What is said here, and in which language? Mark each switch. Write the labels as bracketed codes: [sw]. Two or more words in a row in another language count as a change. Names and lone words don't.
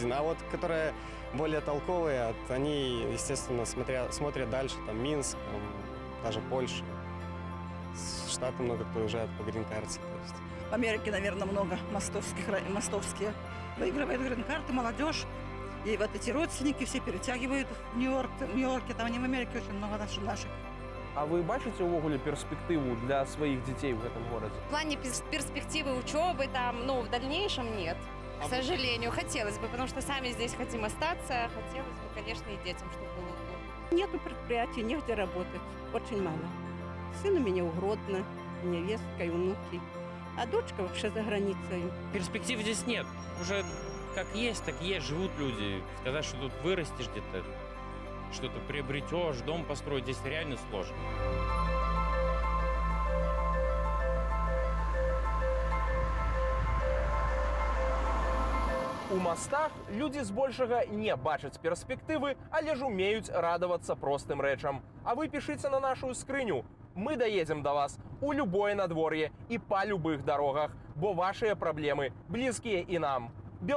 [ru] А вот, которые более толковые, они, естественно, смотрят дальше, там, Минск, там, даже Польша. С Штаты много кто уезжает по грин-карте. В Америке, наверное, много мостовские. Выигрывают грин-карты, молодежь. И вот эти родственники все перетягивают в Нью-Йорк. В Нью-Йорке, там не в Америке очень много наших. [be] А вы бачыце ўвогуле перспектыву [ru] для своих детей в этом городе? В плане перспективы учебы там, ну, в дальнейшем нет. К сожалению, хотелось бы, потому что сами здесь хотим остаться. Хотелось бы, конечно, и детям, чтобы было удобно. Нету предприятий, негде работать. Очень мало. Сын у меня у Гродно, невестка и внуки. А дочка вообще за границей. Перспектив здесь нет. Уже как есть, живут люди. Сказать, что тут вырастешь где-то, что-то приобретешь, дом построить, здесь реально сложно. [be] У мастах людзі збольшага не бачаць перспектывы, але ж умеюць радавацца простым рэчам. А вы пішыце на нашу скрыню. Мы даедзем да вас у любое надвор'е і па любых дарогах, бо вашыя праблемы блізкія і нам.